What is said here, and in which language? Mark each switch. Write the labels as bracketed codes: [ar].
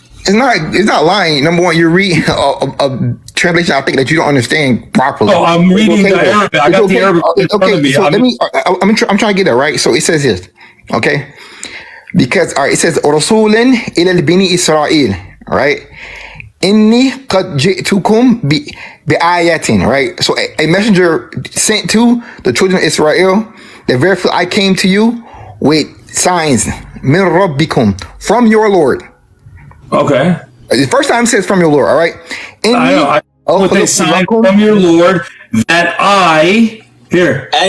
[en] It's not lying. Number one, you're reading a translation I think that you don't understand properly. Oh, I'm reading the Arabic. I got the Arabic in front of me. So I'm trying to get that right. So it says this, okay? Because it says [ar] رسولا إلى بني إسرائيل, [en] right? [ar] إني قد جئتكم بآيات, [en] right? So a messenger sent to the children of Israel, that verily I came to you with signs [ar] من ربكم, [en] from your Lord. Okay. The first time it says from your Lord, all right? I know. With a sign from your Lord that I, here.